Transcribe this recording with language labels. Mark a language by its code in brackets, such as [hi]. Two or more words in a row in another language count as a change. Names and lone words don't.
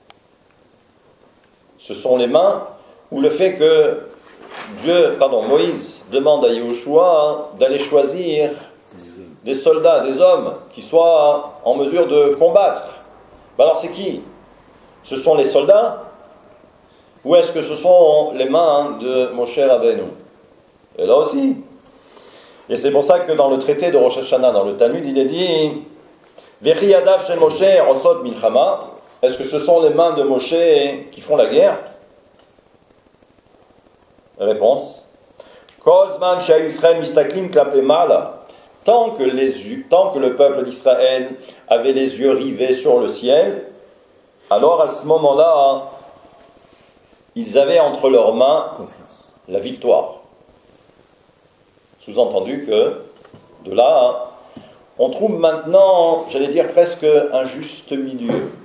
[fr] Ce sont les mains ou le fait que Moïse demande à Yahushua d'aller choisir des soldats, des hommes qui soient en mesure de combattre. Alors c'est qui? Ce sont les soldats? Ou est-ce que ce sont les mains de Moshe Rabbeinu? Et là aussi. Et c'est pour ça que dans le traité de Rosh Hashanah, dans le Talmud, il est dit [he] וכי ידיו של משה עושות מלחמה. [fr] Est-ce que ce sont les mains de Moshe qui font la guerre? Réponse. [he] כל זמן שהיו ישראל מסתכלים כלפי מעלה. [fr] tant que le peuple d'Israël avait les yeux rivés sur le ciel, alors à ce moment-là, ils avaient entre leurs mains la victoire. Sous-entendu que, de là, on trouve maintenant, j'allais dire presque un juste milieu.